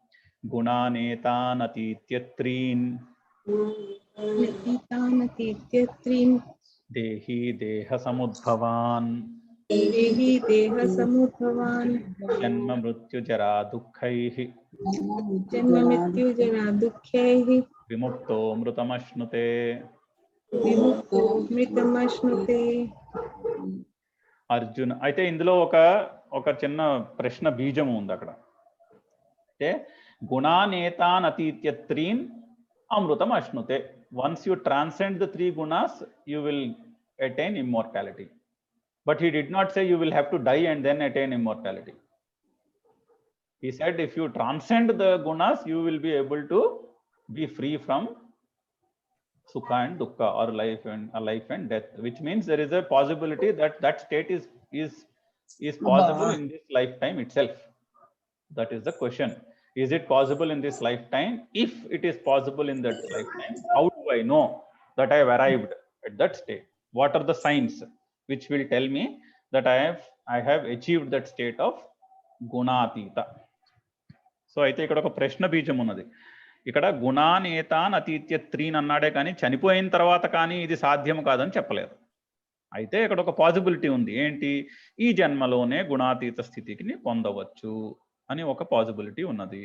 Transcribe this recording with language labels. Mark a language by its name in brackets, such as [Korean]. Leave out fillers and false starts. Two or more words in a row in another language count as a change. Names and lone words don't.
[Sanskrit] గుణానేతానతీత్యత్రీన్ దేహి దేహ సముద్భవాన్ జన్మ మృత్యు జరా దుఃఖైః విముక్తో మృతమశ్నుతే. [Telugu] అర్జున్, అయితే ఇందులో ఒక చిన్న ప్రశ్న బీజం ఉంది అక్కడ. [Sanskrit] అంటే गुणानेतान् अतीत्य त्रीन् अमृतम् अश्नुते. [English] Once you transcend the three gunas, you will attain immortality. But he did not say you will have to die and then attain immortality. He said if you transcend the gunas, you will be able to be free from sukha and dukkha, or life and death, which means there is a possibility that that state is possible in this lifetime itself. That is the question. Is it possible in this lifetime? If it is possible in that lifetime, how do I know that I have arrived at that state? What are the signs which will tell me that I have achieved that state of gunatita? [Telugu] సో అయితే ఇక్కడ ఒక ప్రశ్న బీజం ఉన్నది. ఇక్కడ [Sanskrit] గుణానేతాన్ అతీత్య త్రీన్ [Telugu] అన్నాడే కానీ చనిపోయిన తర్వాత కానీ ఇది సాధ్యము కాదని చెప్పలేదు. అయితే ఇక్కడ ఒక పాసిబిలిటీ ఉంది. ఏంటి? ఈ జన్మలోనే గుణాతీత స్థితికి పొందవచ్చు అని ఒక పాసిబిలిటీ ఉన్నది.